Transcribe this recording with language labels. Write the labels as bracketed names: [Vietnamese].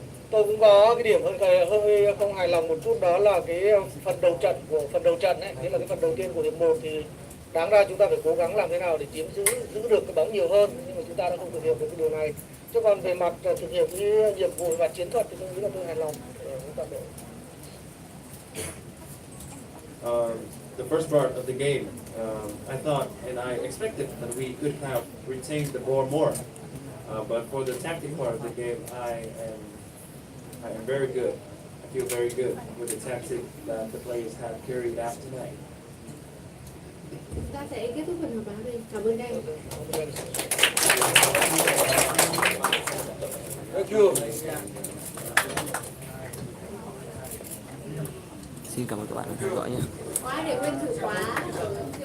[Vietnamese] tôi cũng có cái điểm hơi không hài lòng một chút, đó là cái phần đầu trận ấy, nghĩa là cái phần đầu tiên của hiệp 1 thì đáng ra chúng ta phải cố gắng làm thế nào để giữ được cái bóng nhiều hơn, nhưng mà chúng ta đã không thực hiện được cái điều này. Chứ còn về mặt thực hiện cái nhiệm vụ và chiến thuật thì tôi nghĩ là tôi hài lòng với toàn đội. [English] The first part of the game, I thought and I expected that we could have retained the ball more, but for the tactic part of the game, I am very good. I feel very good with the tactic that the players have carried out tonight. [Vietnamese] Chúng ta sẽ kết thúc phần họp báo đây. Cảm ơn anh. [English] Thank you. [Vietnamese] Xin cảm ơn các bạn đã theo dõi nhé. Có ai để quên thử khóa ở cái này không?